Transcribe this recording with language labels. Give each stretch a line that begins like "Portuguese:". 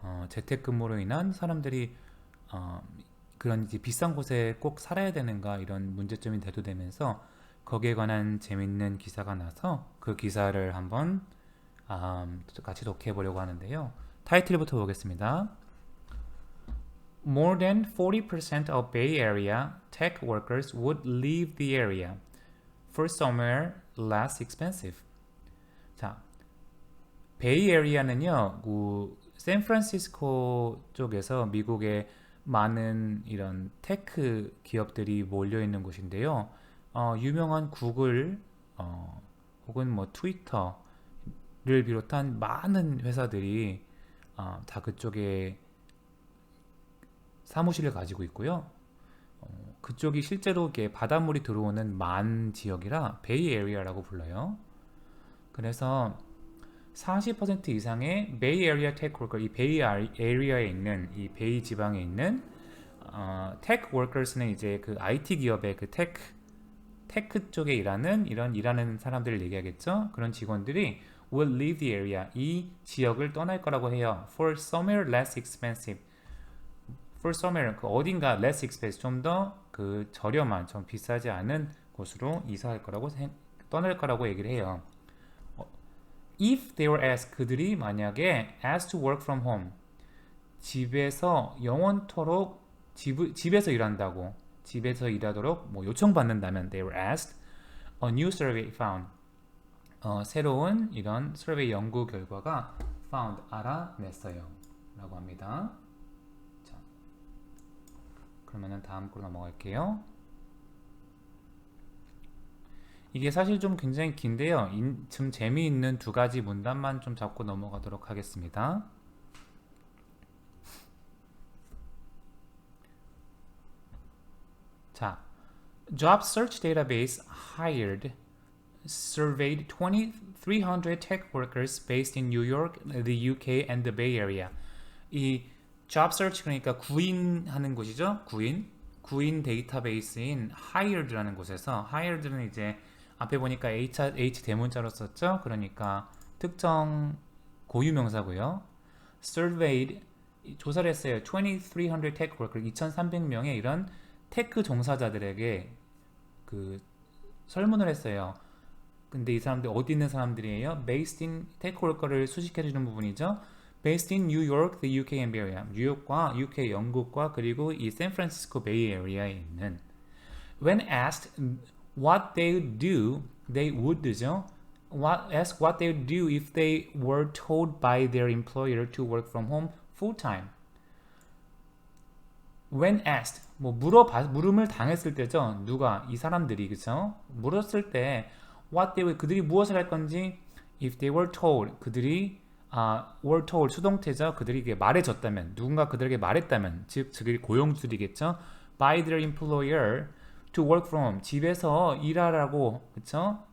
Korean: 재택근무로 인한 사람들이 어, 그런 이제 비싼 곳에 꼭 살아야 되는가 이런 문제점이 대두되면서 거기에 관한 재밌는 기사가 나서 그 기사를 한번 같이 독해해 보려고 하는데요. 타이틀부터 보겠습니다.
English: More than 40% of Bay Area tech workers would leave the area for somewhere less expensive.
Korean: 자, 베이에리아는요, 샌프란시스코 쪽에서 미국의 많은 이런 테크 기업들이 몰려 있는 곳인데요. 유명한 구글, 혹은 뭐 트위터를 비롯한 많은 회사들이 다 그쪽에 사무실을 가지고 있고요. 그쪽이 실제로 이렇게 바닷물이 들어오는 만 지역이라 베이에리아라고 불러요. 그래서 40% 이상의 베이 에리아 테크 워커, 이 베이 에리아에 있는 이 베이 지방에 있는 테크 워커스는 이제 그 IT 기업의 그 테크 쪽에 일하는 사람들을 얘기하겠죠. 그런 직원들이
English: will leave the area,
Korean: 이 지역을 떠날 거라고 해요.
English: For somewhere less expensive. For somewhere,
Korean: 그 어딘가
English: less expensive,
Korean: 좀 더 그 저렴한, 좀 비싸지 않은 곳으로 떠날 거라고 얘기를 해요.
English: If they were asked,
Korean: 그들이 만약에
English: asked to work from home,
Korean: 집에서 영원토록 집에서 일한다고, 집에서 일하도록 뭐 요청받는다면
English: they were asked, a new survey found,
Korean: 새로운 이런
English: survey
Korean: 연구 결과가
English: found,
Korean: 알아냈어요 라고 합니다. 자, 그러면은 다음 거로 넘어갈게요. 이게 사실 좀 굉장히 긴데요. 좀 재미있는 두 가지 문단만 좀 잡고 넘어가도록 하겠습니다.
English: 자, Job Search Database surveyed 2,300 tech workers based in New York, the UK, and the Bay Area.
Korean: 이 Job Search 그러니까 구인하는 곳이죠. 구인 데이터베이스인 Hired라는 곳에서 Hired는 이제 앞에 보니까 H 대문자로 썼죠. 그러니까 특정 고유명사고요. Surveyed 조사를 했어요.
English: 2,300 tech worker
Korean: 2,300명의 이런 테크 종사자들에게 그 설문을 했어요. 근데 이 사람들 어디 있는 사람들이에요?
English: Based in
Korean: 테크 월커를 수식해주는 부분이죠.
English: Based in New York, the UK and Bay Area.
Korean: 뉴욕과 UK, 영국과 그리고 이 샌프란시스코 베이 에리아에 있는.
English: When asked what they would do, they would죠. Ask what they would do if they were told by their employer to work from home full time. When asked,
Korean: 뭐 물음을 당했을 때죠. 누가 이 사람들이 그쵸? 물었을 때
English: what they would,
Korean: 그들이 무엇을 할 건지
English: if they were told, 그들이 were told
Korean: 수동태죠. 그들이 말해줬다면, 누군가 그들에게 말했다면, 즉 그들이 고용주들이겠죠.
English: by their employer to work from home,
Korean: 집에서 일하라고, 그쵸?